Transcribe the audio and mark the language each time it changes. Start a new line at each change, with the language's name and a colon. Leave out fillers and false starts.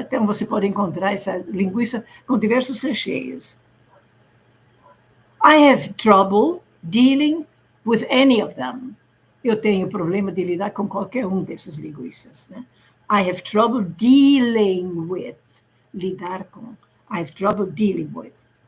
Portuguese: Então, você pode encontrar essa linguiça com diversos recheios.
English: I have trouble dealing with any of them.
Portuguese: Eu tenho problema de lidar com qualquer um desses linguiças. Né?
English: I have trouble dealing with.
Portuguese: Lidar com.
English: I have trouble dealing with.